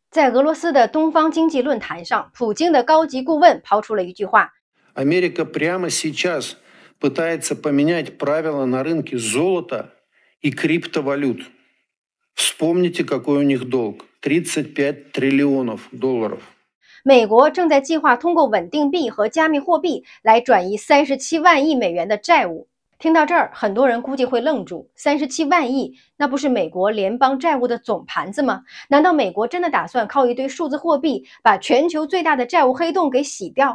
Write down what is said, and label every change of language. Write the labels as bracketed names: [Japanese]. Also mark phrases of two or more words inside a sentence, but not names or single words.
[Chinese] 在俄罗斯的东方经济论坛上，普京的高级顾问抛出了一句话 [Russian] ：“Америка прямо сейчас пытается поменять правила на рынке золота и криптовалют. Вспомните, какой у них долг – 35 триллионов долларов。” [Chinese] 美国正在计划通过稳定币和加密货币来转移37万亿美元的债务。听到这儿，很多人估计会愣住，37万亿，那不是美国联邦债务的总盘子吗？难道美国真的打算靠一堆数字货币把全球最大的债务黑洞给洗掉？